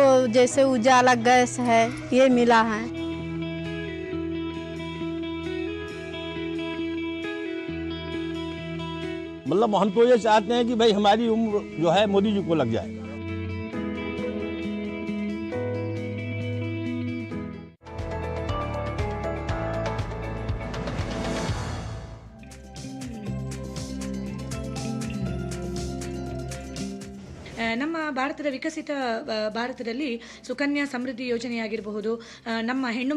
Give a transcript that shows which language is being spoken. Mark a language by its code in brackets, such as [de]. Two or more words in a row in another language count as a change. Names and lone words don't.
[hi] जैसे उजाला गैस है ये मिला है। मतलब हम तो ये चाहते हैं कि भाई हमारी उम्र जो है मोदी जी को लग जाए। [kn] ನಮ್ಮ ಭಾರತದ ವಿಕಸಿತ ಭಾರತದಲ್ಲಿ ಸುಕನ್ಯಾ ಸಮೃದ್ಧಿ ಯೋಜನೆಯಾಗಿರಬಹುದು, ನಮ್ಮ ಹೆಣ್ಣು